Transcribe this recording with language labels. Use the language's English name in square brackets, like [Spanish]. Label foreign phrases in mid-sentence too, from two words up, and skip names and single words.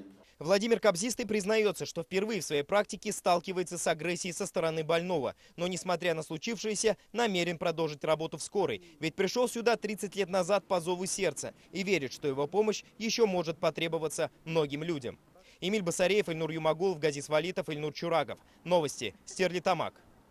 [Russian] Владимир Кобзистый признается, что впервые в своей практике сталкивается с агрессией со стороны больного. Но, несмотря на случившееся, намерен продолжить работу в скорой. Ведь пришел сюда 30 лет назад по зову сердца и верит, что его помощь еще может потребоваться многим людям. Эмиль Басареев, Ильнур Юмагулов, Газис Валитов, Ильнур Чурагов. Новости. Стерлитамак.